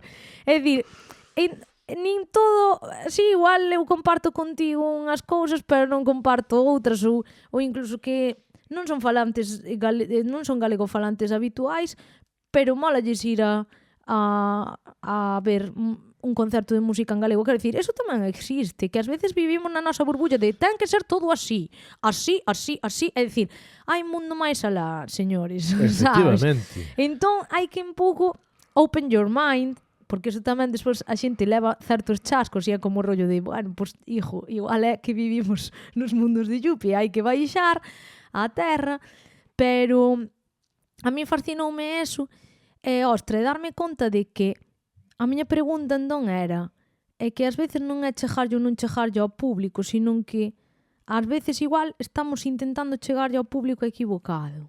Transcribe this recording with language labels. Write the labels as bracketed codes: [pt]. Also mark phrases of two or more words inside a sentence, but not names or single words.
[gl] É dicir, nin todo, sí, igual eu comparto contigo unhas cousas, pero non comparto outras, ou incluso que non son falantes non son galego falantes habituais, pero molalles ir a a ver un concerto de música en galego. Quero dicir, eso tamén existe, que ás veces vivimos na nosa burbulla de ten que ser todo así. É dicir, hai un mundo máis alá, señores, sabes? Efectivamente. Entón, hai que un pouco [en] open your mind, [gl] porque eso tamén despois a xente leva certos chascos e é como o rollo de, [es] bueno, pues, hijo, [gl] igual é que vivimos nos mundos de Yupi, hai que baixar á terra, pero a mí fascinoume eso, e, ostra, darme conta de que a miña pregunta entón era é que ás veces non é chegarlle ou non chegarlle ao público, sino que ás veces igual estamos intentando chegarlle ao público equivocado.